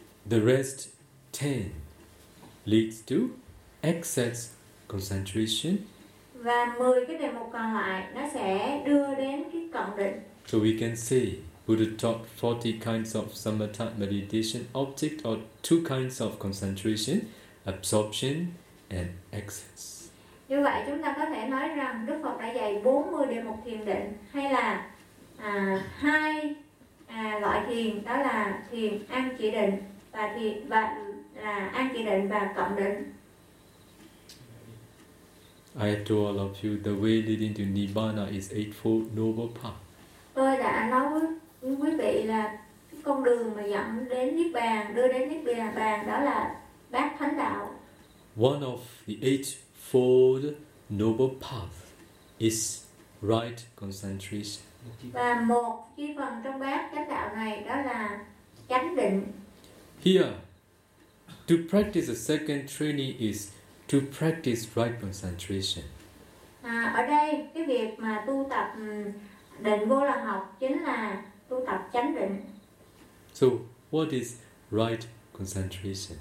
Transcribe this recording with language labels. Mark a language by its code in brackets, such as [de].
[en] The rest 10 leads to excess concentration. [vi] Và 10 cái đề mục còn lại nó sẽ đưa đến cái cận định. [en] So we can see Buddha taught 40 kinds of samatha meditation object or two kinds of concentration, absorption and excess. [vi] Như vậy chúng ta có thể nói rằng Đức Phật đã dạy 40 đề mục thiền định hay là hai loại thiền, đó là thiền an chỉ định và thiền và là an chỉ định và cộng định. [en] I told all of you the way leading to Nibbana is Eightfold Noble Path. [vi] Tôi đã nói với quý vị là cái con đường mà dẫn đến Niết Bàn, đưa đến Niết Bàn đó là Bát Thánh Đạo. [en] One of the Eightfold Noble Path is right concentration. [vi] Và một chi phần trong Bát Chánh Đạo này đó là chánh định. [en] Here, to practice a second training is to practice right concentration. [vi] Ở đây cái việc mà tu tập định vô lậu học chính là tu tập chánh định. [en] So, what is right concentration?